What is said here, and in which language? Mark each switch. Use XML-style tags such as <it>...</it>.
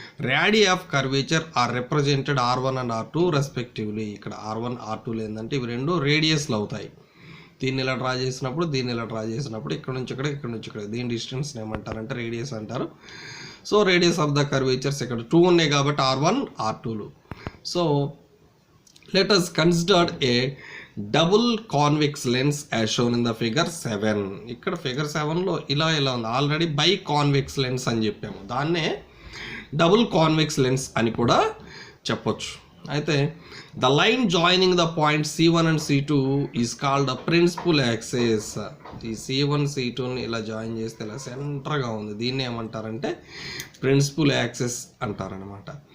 <en>Radius of curvature are represented R1 and R2 respectively.</en> <te>ఇక్కడ R1 R2లు ఏంటంటే ఇవి రెండు రేడియస్లు అవుతాయి. దీన్ని ఇలా డ్రా చేసినప్పుడు ఇక్కడ నుంచి ఇక్కడ దీని డిస్టెన్స్ ఏమంటారంటే రేడియస్ అంటారు.</te> <en>so radius of the curvatures</en> <te>ఇక్కడ 2 ఉన్నాయి కాబట్టి R1 R2లు.</te> <en>So let us consider a double convex lens as shown in the figure 7.</en> <te>ఇక్కడ ఫిగర్ 7లో ఇలా ఉంది. ఆల్రెడీ బై కాన్వెక్స్ లెన్స్ అని చెప్పాము, దాన్నే డబుల్ కాన్వెక్స్ లెన్స్ అని కూడా చెప్పొచ్చు.</te> <en>అయితే the line joining the point C1 and C2 is called the principal axis.</en> <te>ఈ C1 C2ని ఇలా జాయిన్ చేస్తే ఇలా సెంటర్గా ఉంది, దీన్ని ఏమంటారంటే ప్రిన్సిపల్ యాక్సిస్ అంటారనమాట.</te>